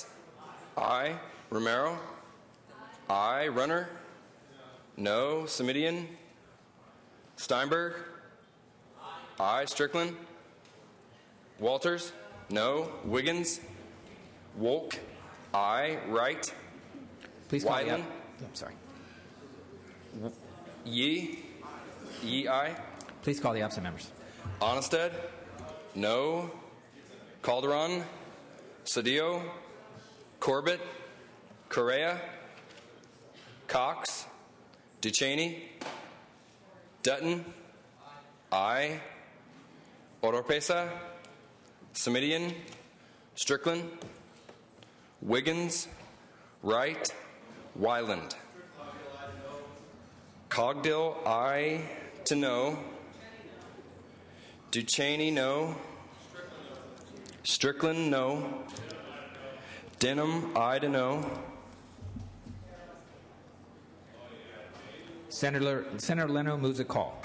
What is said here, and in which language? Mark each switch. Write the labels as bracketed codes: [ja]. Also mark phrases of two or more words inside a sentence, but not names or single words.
[en] Aye. Romero? Aye. Runner? No. Semidian? Steinberg? Aye. Strickland? Walters? No. Wiggins? Wolk? Aye. Wright? Please call the Wyland? I'm sorry. Yee? Yee, aye. Please call the absent members. Onnested? No. Calderon? Cedillo? Corbett? Correa? Cox? Ducheney? Dutton? Aye. Oropesa? Semidian? Strickland? Wiggins? Wright? Wyland? Cogdill, aye to no. Ducheney, no. Strickland, no. Denham, aye to no. Senator Leno moves a call.